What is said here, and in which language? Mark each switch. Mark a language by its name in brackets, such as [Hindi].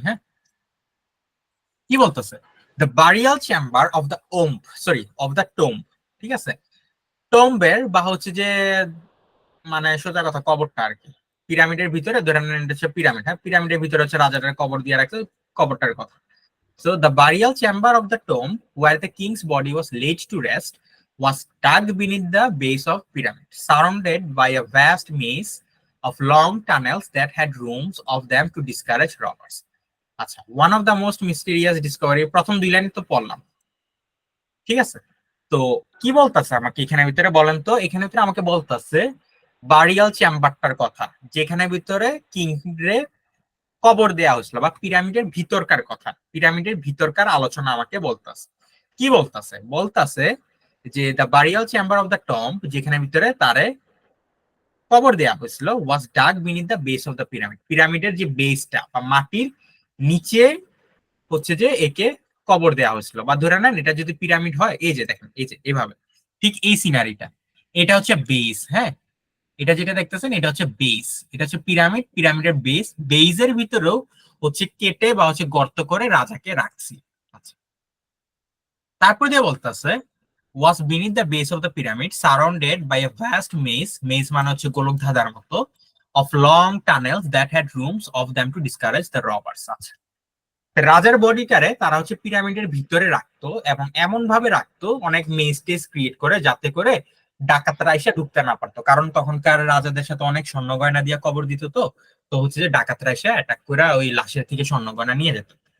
[Bangla] হ্যাঁ, কি বলতেছে, [English] The burial chamber of the womb, sorry of the tomb, ঠিক আছে। [Bangla] টোম্বের বা হচ্ছে যে মানে সোজা কথা কবরটা আর কি, পিরামিডের ভিতরে ধরে নেন এটা হচ্ছে পিরামিড, হ্যাঁ পিরামিডের ভিতরে হচ্ছে রাজাটার কবর দিয়ে রাখছে, কবরটার কথা। [English] So the burial chamber of the tomb where the king's body was laid to rest was dug beneath the base of pyramid, surrounded by a vast maze of long tunnels that had rooms of them to discourage robbers. [Bangla] আচ্ছা, [English] one of the most mysterious discovery, [Bangla] প্রথম দুই line তো পড়লাম, ঠিক আছে। তো কি বলতেছে আমাকে এখানে ভিতরে বলেন তো, এখানে ভিতরে আমাকে বলতেছে বারিয়াল চেম্বারটার কথা, যেখানে ভিতরে কিং রে কবর দেয়া হয়েছিল, বা পিরামিডের ভিতরকার কথা, পিরামিডের ভিতরকার আলোচনা আমাকে বলতেছে। কি বলতেছে, বলতেছে যে [English] the burial chamber of the tomb, [Bangla] যেখানে ভিতরে তারে কবর দেয়া হয়েছিল, [English] was dug beneath the base of the pyramid, [Bangla] পিরামিডের যে বেসটা বা মাটির নিচে হচ্ছে যে একে কবর দেওয়া হয়েছিল। বা ধরে নেন এটা যদি পিরামিড হয়, এই যে দেখেন এই যে এভাবে, ঠিক এই সিনারিটা, এটা হচ্ছে বেস। হ্যাঁ, এটা যেটা দেখতেছেন এটা হচ্ছে বেস, এটা হচ্ছে পিরামিড, পিরামিডের বেস, বেইজের ভিতরেও হচ্ছে কেটে বা হচ্ছে গর্ত করে রাজাকে রাখছি। [English] আচ্ছা, তারপর দিয়ে বলতেছে was beneath the base of the pyramid surrounded by a vast maze, maze মানে হচ্ছে গোলক ধাঁধার মতো, of long tunnels that had rooms of them to discourage the robbers. [Bangla] আচ্ছা, রাজার বডিটারে তারা হচ্ছে পিরামিডের ভিতরে রাখতো এবং এমন ভাবে রাখতো অনেক মেজ টেজ ক্রিয়েট করে, যাতে করে ডাকাতরা এসে ঢুকতে না পারতো, কারণ তখনকার রাজাদের সাথে অনেক স্বর্ণ গয়না দিয়ে কবর দিত। তো তো হচ্ছে যে ডাকাতরা এসে অ্যাটাক করে ওই লাশের থেকে স্বর্ণ গয়না নিয়ে যেত।